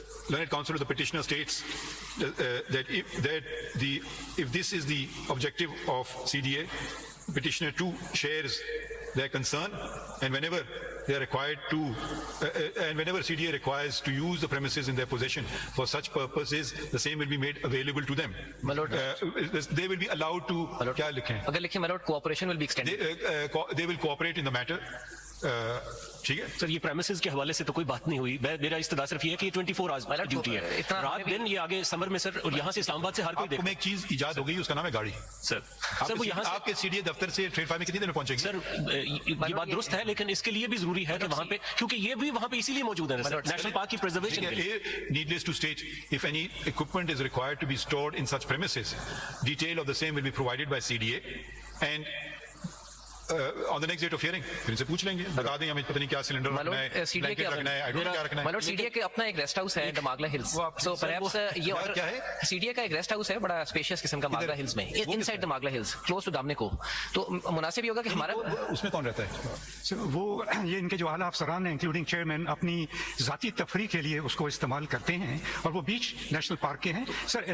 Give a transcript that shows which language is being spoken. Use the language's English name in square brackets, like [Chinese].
[English] Learned Counsel of the petitioner states that if this is the objective of CDA, petitioner too shares their concern, and whenever they are required to, and whenever CDA requires to use the premises in their possession for such purposes, the same will be made available to them. My lord. They will be allowed to, [Hindi] क्या लिखें? अगर लिखिए [English] my lord, cooperation will be extended. They will cooperate in the matter. [Hindi] ठीक है? Sir ये premises के हवाले से तो कोई बात नहीं हुई, मेरा इस्तदा सिर्फ ये है कि ये 24 आवर्स मतलब ड्यूटी है, इतना रात दिन ये आगे समर में सर, और यहाँ से इस्लामाबाद से हर कोई आपको में एक चीज इजाद हो गई, उसका नाम है गाड़ी। सर वो यहाँ से आपके सीडीए दफ्तर से ट्रेड फार्म में कितनी देर में पहुंचेगी? सर ये बात दुरुस्त है, लेकिन इसके लिए भी जरूरी है कि वहाँ पे, क्योंकि ये भी वहाँ पे इसीलिए मौजूद है नेशनल पार्क की प्रिजर्वेशन के लिए। [English] Needless to state, if any equipment is required to be stored in such premises, detail of the same will be provided by CDA, and on the next date of hearing, [Hindi] फिर इनसे पूछ लेंगे, बता देंगे हमें पता नहीं क्या सिलेंडर रखना है, [English] Blanket रखना है, I don't know क्या रखना है। [Hindi] मतलब सीडीए के अपना एक रेस्ट हाउस है डमागला हिल्स, सो परहैप्स ये ऑर्डर क्या है? सीडीए का एक रेस्ट हाउस है बड़ा स्पेशियस किस्म का मागला हिल्स में, इनसाइड डमागला हिल्स, क्लोज टू दामने को, तो मुनासिब ये होगा कि हमारा उसमें कौन रहता है? वो ये इनके जो आला अफसरान हैं इंक्लूडिंग चेयरमैन अपनी ज़ाती तफरी के लिए उसको इस्तेमाल करते हैं, और वो बीच नेशनल पार्क के हैं सर।